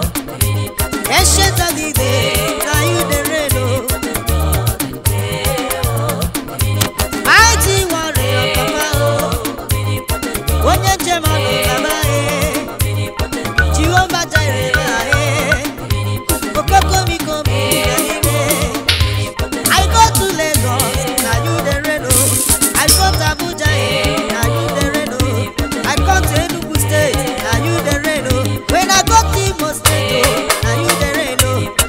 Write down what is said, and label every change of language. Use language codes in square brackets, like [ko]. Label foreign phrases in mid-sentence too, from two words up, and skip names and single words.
[pcm] Ancient of the day, na you dey reign, oh. Mighty warrior, Papa, oh. [ig] Onye njem ọnụ, [pcm] Baba, eh. Jehovah Jireh, eh. Okoko mi komi, eh. I go to Lagos, na you dey reign, oh. I go to Abuja, eh. Na you dey reign, oh. I come to Enugu, State, na you dey reign, oh. When I go to Imo State, oh, na you dey reign, oh.